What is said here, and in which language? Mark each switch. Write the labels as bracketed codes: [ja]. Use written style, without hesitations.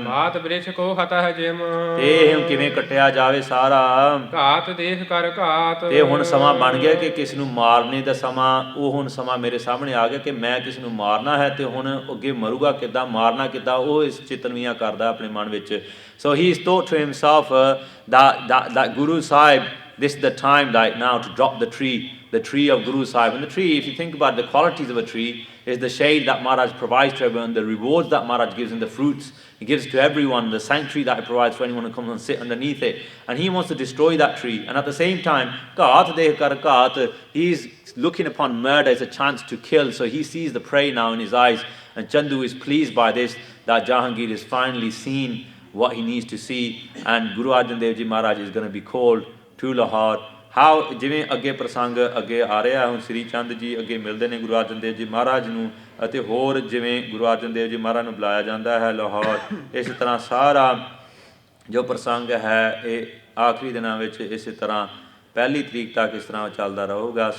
[pa] ਬਾਤ ਬ੍ਰਿਛ ਕੋ ਹਤਾ ਹੈ ਜਿਮ। ਤੇ ਇਹ ਕਿਵੇਂ ਕੱਟਿਆ ਜਾਵੇ ਸਾਰਾ। ਘਾਤ ਦੇਖ ਕਰ ਘਾਤ। ਤੇ ਹੁਣ ਸਮਾਂ ਬਣ ਗਿਆ ਕਿ ਕਿਸ ਨੂੰ ਮਾਰਨੇ ਦਾ ਸਮਾਂ। ਉਹ ਹੁਣ ਸਮਾਂ ਮੇਰੇ ਸਾਹਮਣੇ ਆ ਗਿਆ ਕਿ ਮੈਂ ਕਿਸ ਨੂੰ ਮਾਰਨਾ ਹੈ, ਤੇ ਹੁਣ ਅੱਗੇ ਮਰੂਗਾ ਕਿੱਦਾਂ, ਮਾਰਨਾ ਕਿੱਦਾਂ, ਉਹ ਇਸ ਚਿਤਨਵੀਆਂ ਕਰਦਾ ਆਪਣੇ ਮਨ ਵਿੱਚ। [en] So he thought to himself that Guru Sahib, this is the time right now to drop the tree of Guru Sahib. And the tree, if you think about the qualities of a tree, is the shade that Maharaj provides to everyone, the rewards that Maharaj gives, and the fruits he gives to everyone, the sanctuary that he provides for anyone who comes and sit underneath it. And he wants to destroy that tree. And at the same time, [pa] Kaat Deh Kar Kaat, [en] he's looking upon murder as a chance to kill. So he sees the prey now in his eyes. And Chandu is pleased by this, that Jahangir is finally seen what he needs to see. And Guru Arjan Dev Ji Maharaj is going to be called to Lahore. [pa] ਜਿਵੇਂ ਅੱਗੇ ਪ੍ਰਸੰਗ ਅੱਗੇ ਆ ਰਿਹਾ, ਹੁਣ ਸ੍ਰੀ ਚੰਦ ਜੀ ਅੱਗੇ ਮਿਲਦੇ ਨੇ ਗੁਰੂ ਅਰਜਨ ਦੇਵ ਜੀ ਮਹਾਰਾਜ ਨੂੰ, ਅਤੇ ਹੋਰ ਜਿਵੇਂ ਗੁਰੂ ਅਰਜਨ ਦੇਵ ਜੀ ਮਹਾਰਾਜ ਨੂੰ ਬੁਲਾਇਆ ਜਾਂਦਾ ਹੈ ਲਾਹੌਰ। ਇਸ ਤਰ੍ਹਾਂ ਸਾਰਾ ਜੋ ਪ੍ਰਸੰਗ ਹੈ ਇਹ ਆਖਰੀ ਦਿਨਾਂ ਵਿੱਚ ਇਸੇ ਤਰ੍ਹਾਂ 1 ਤਰੀਕ ਤੱਕ ਇਸ ਤਰ੍ਹਾਂ ਚੱਲਦਾ ਰਹੂਗਾ।